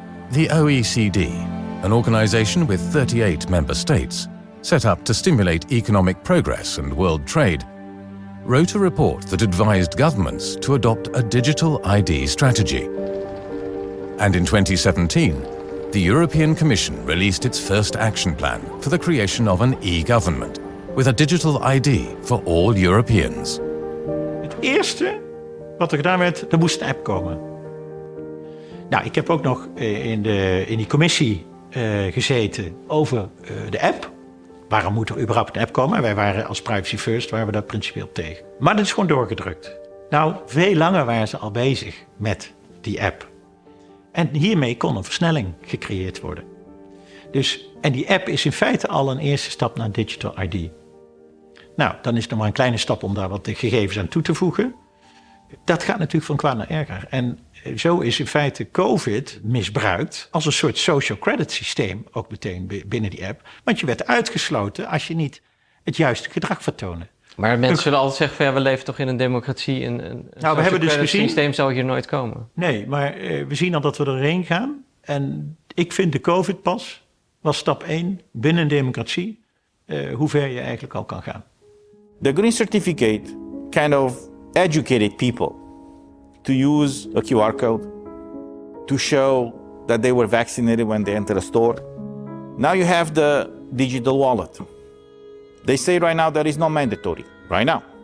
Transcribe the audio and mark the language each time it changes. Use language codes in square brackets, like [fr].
[en] The OECD, an organization with 38 member states, set up to stimulate economic progress and world trade, wrote a report that advised governments to adopt a digital ID strategy. And in 2017, the European Commission released its first action plan for the creation of an e-government with a digital ID for all Europeans. [nl] Het eerste wat er gedaan werd, er moest een app komen. Nou, ik heb ook nog in die commissie gezeten over de app. Waarom moet er überhaupt een app komen? Wij waren als Privacy First, waren we daar principieel tegen. Maar dat is gewoon doorgedrukt. Nou, veel langer waren ze al bezig met die app. En hiermee kon een versnelling gecreëerd worden. En die app is in feite al een eerste stap naar Digital ID. Nou, dan is er maar een kleine stap om daar wat gegevens aan toe te voegen. Dat gaat natuurlijk van kwaad naar erger. En zo is in feite COVID misbruikt als een soort social credit systeem, ook meteen binnen die app. Want je werd uitgesloten als je niet het juiste gedrag vertoonde. Maar mensen zullen altijd zeggen van ja, we leven toch in een democratie. Een we hebben dus gezien, systeem zou hier nooit komen. Nee, maar we zien al dat we erheen gaan. En ik vind de COVID-pas was stap 1 binnen een democratie. Hoe ver je eigenlijk al kan gaan. [en] The Green Certificate kind of educated people to use a QR code to show that they were vaccinated when they enter a store. Now you have the digital wallet. They say right now that it's not mandatory, right now.